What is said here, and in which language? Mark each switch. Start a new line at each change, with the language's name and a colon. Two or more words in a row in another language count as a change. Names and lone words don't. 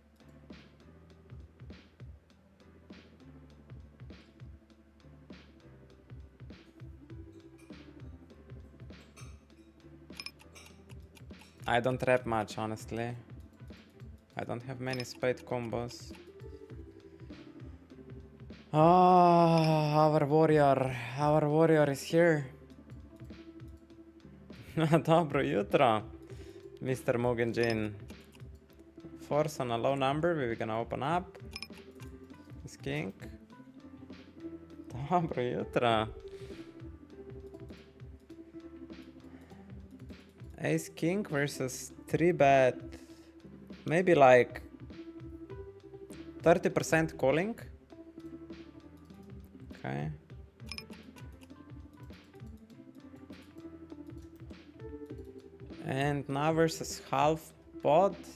English: I don't rap much, honestly. I don't have many spade combos. Oh, our warrior is here.
Slovenian: Dobro jutro,
English: Mr. Mugenjin. Force on a low number, we're gonna open up. His king.
Slovenian: Dobro jutro.
English: Ace king versus 3-bet. Maybe like 30% calling. Okay. And now versus half pot.